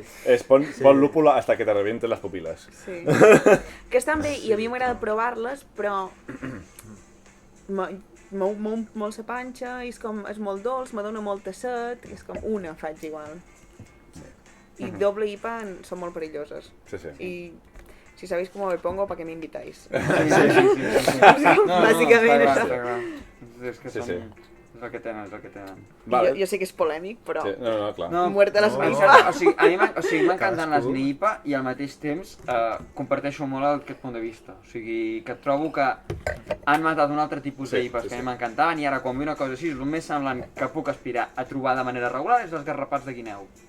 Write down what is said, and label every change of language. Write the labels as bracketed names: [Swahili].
[Spanish] Es pon lúpula hasta que te revienten [Catalan] les pupil·les. Sí. Que estan bé i a mi m'agrada provar-les, però... Mou molt sa panxa i és molt dolç, me dona molta set, i és com una faig igual. I doble IPA són molt perilloses. I... [Spanish] Si sabéis cómo me pongo, ¿para qué me invitáis? [Catalan] Bàsicament això. És que són... És el que tenen, és el que tenen. Jo sé que és polèmic, però... No, clar. [Spanish] Muerte les neipa. [Catalan] O sigui, m'encanten les neipa i al mateix temps comparteixo molt aquest punt de vista. O sigui, que trobo que han matat un altre tipus d'IPAs que a mi m'encantaven i ara quan vull una cosa així, el més semblant que puc aspirar a trobar de manera regular és els garrapats de guineu.